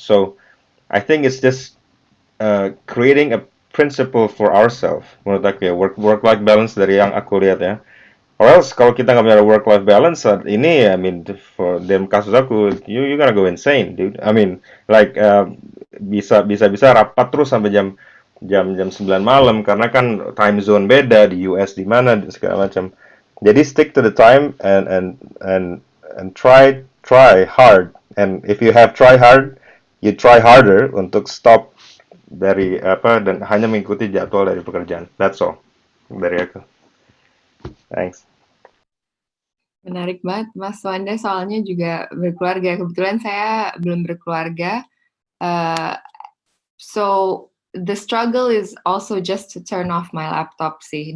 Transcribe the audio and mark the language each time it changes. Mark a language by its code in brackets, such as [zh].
[en] So I think it's just creating a principle for ourselves. [id] Menurut aku ya, work-life balance dari yang aku lihat ya. [en] Or else [id] kalau kita nggak punya [en] work-life balance [id] saat ini, [en] I mean, for [id] dalam kasus aku, [en] you gonna go insane, dude. I mean, like [id] bisa rapat terus sampai jam 9 malam karena kan time zone beda di US di mana segala macam. [en] Jadi stick to the time and try hard. And if you have try hard, you try harder untuk stop [id] dari dan hanya mengikuti jadwal dari pekerjaan. [en] That's all [id] dari aku. [en] Thanks. [id] Menarik banget Mas Wanda, soalnya juga berkeluarga. Kebetulan saya belum berkeluarga. [en] So the struggle is also just to turn off my laptop sih.